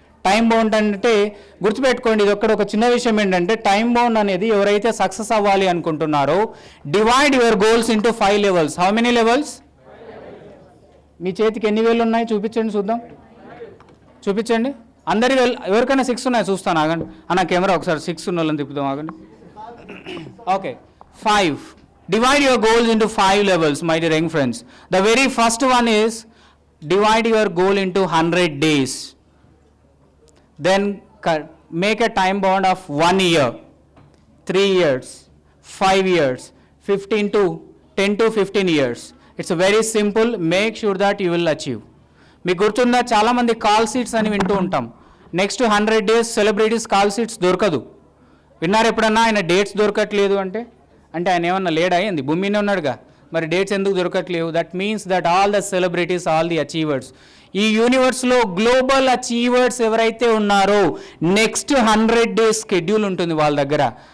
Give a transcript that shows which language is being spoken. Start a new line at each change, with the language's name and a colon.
Telugu: Time bound అంటే గుర్తుపెట్టుకోండి, ఇది ఒక చిన్న విషయం ఏంటంటే టైం బౌండ్ అనేది ఎవరైతే సక్సెస్ అవ్వాలి అనుకుంటున్నారో,
English: Divide your goals into 5 levels. How many levels?
Telugu: మీ చేతికి ఎన్ని వేలు ఉన్నాయి చూపించండి, చూద్దాం. చూపించండి అందరి. ఎవరికైనా 6 ఉన్నాయి చూస్తాను, ఆగండి. అన్న కెమెరా ఒకసారి 6 ఉన్న వాళ్ళని తిప్పుదాం, ఆగండి. Okay, 5.
English: Divide your goals into 5 levels, my dear young friends. The very first one is divide your goal into 100 days. Then make a time bound of 1 year, 3 years, 5 years, 10 to 15 years. It's very simple. Make sure that you will achieve.
Telugu: మీకు గుర్తుందా, చాలామంది call seats అని వింటూ ఉంటాం. Next 100 days celebrities call seats దొరకదు. విన్నారు ఎప్పుడన్నా ఆయన డేట్స్ దొరకట్లేదు అంటే ఆయన ఏమన్నా లేడా ఏంది భూమి మీదనే ఉన్నాడుగా, మరి డేట్స్ ఎందుకు దొరకట్లేవు?
English: that means that all the celebrities, all the achievers,
Telugu: ఈ యూనివర్స్లో గ్లోబల్ అచీవర్స్ ఎవరైతే ఉన్నారో నెక్స్ట్ 100 days స్కెడ్యూల్ ఉంటుంది వాళ్ళ దగ్గర.